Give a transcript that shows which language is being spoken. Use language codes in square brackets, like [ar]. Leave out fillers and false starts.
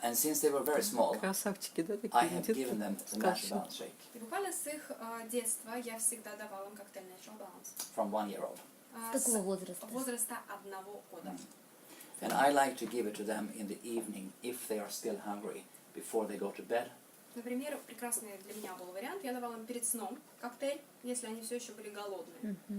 [en] And since they were very small, [ru] Красавчики, да, [en] I [ru] такие? [en] have given them the Natural Balance shake [ru] И буквально с их детства я всегда давала им коктейль Natural Balance. [en] from 1 year old. [ru] С какого возраста? Возраста 1 года. [en] And I like to give it to them in the evening if they are still hungry before they go to bed. [ru] Например, прекрасный для меня был вариант. Я давала им перед сном коктейль, если они все еще были голодные.